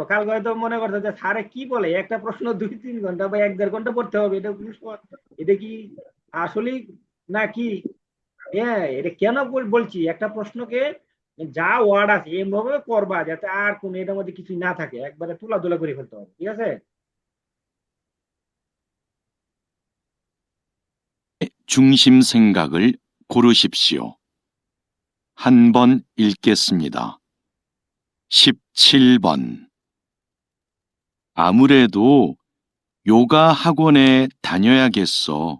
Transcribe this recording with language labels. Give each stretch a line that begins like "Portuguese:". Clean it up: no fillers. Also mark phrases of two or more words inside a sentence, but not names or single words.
Bangla: কাল হয়তো মনে করতে যে স্যারে কি বলে, একটা প্রশ্ন 2-3 ঘন্টা বা 1-1.5 ঘন্টা পড়তে হবে, এটা এটা কি আসলেই নাকি? হ্যাঁ, এটা কেন বলছি, একটা প্রশ্নকে যা ওয়ার্ড আছে এমভাবে করবা যাতে আর কোনো এটার মধ্যে কিছু না থাকে, একবারে তুলা করে ফেলতে হবে। ঠিক আছে,
Korean: 중심 생각을 고르십시오. 한 번 읽겠습니다. 17번. 아무래도 요가 학원에 다녀야겠어.